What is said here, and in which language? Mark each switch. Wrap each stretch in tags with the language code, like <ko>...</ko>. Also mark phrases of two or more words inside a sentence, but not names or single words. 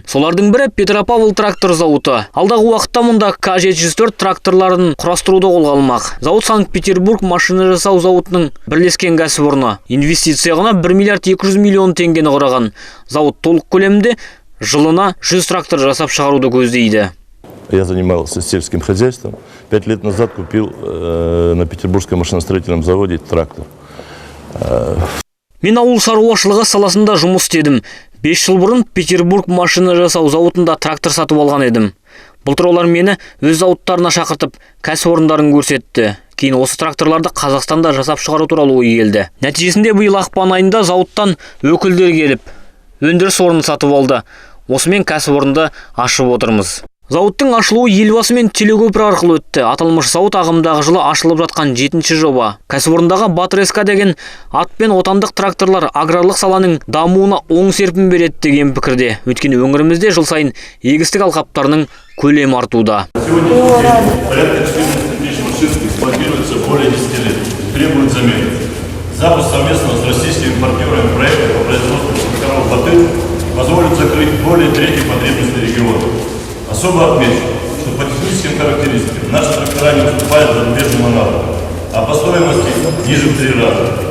<kk>Солардың бірі Петропавл трактор зауыты. Алдағы уақытта мұнда К-704 тракторларын құрастыруды қолға алмақ. Зауыт Санкт-Петербург машина жасау зауытының бірлескен кәсіпорны. Инвестиция құны 1 миллиард 200 миллион теңгені құраған. Зауыт толық көлемде жылына 100 трактор жасап шығаруды көздейді.</kk> <ru>Я занимался сельским хозяйством. 5 лет назад купил на Петербургском машиностроительном заводе трактор.</ru> <kk>Мен ауыл шаруашылығы саласында жұмыс істедім. 5 жыл бұрын Петербург машина жасау зауытында трактор сатып алған едім. Былтыр олар мені өз зауыттарына шақыртып, кәсіпорындарын көрсетті. Кейін осы тракторларды Қазақстанда жасап шығару туралы ой келді. Нәтижесінде биыл ақпан айында зауыттан өкілдер келіп, өндіріс орнын сатып алды. Осымен кәсіпорынды ашып отырмыз. Зауыттың ашылуы елбасы мен телекөпір арқылы өтті. Аталмыш зауыт ағымдағы жылы ашылып жатқан 7-ші жоба. Кәсіпорындағы Батыр-СК деген атпен отандық тракторлар аграрлық саланың дамуына оң серпін береді деген пікірде. Өйткені өңірімізде жыл сайын егістік алқаптарының көлемі артуда.</kk> <ru>Порядка 14 тысяч машин эксплуатируется более 10 лет. Требует замены. Запуск совместного с российскими партнерами проекта по производству тракторов «Батыр» позволит закрыть более трети потребностей региона. Особо отмечу, что по техническим характеристикам наши трактора не уступают зарубежным аналогам, а по стоимости ниже в 3 раза.</ru>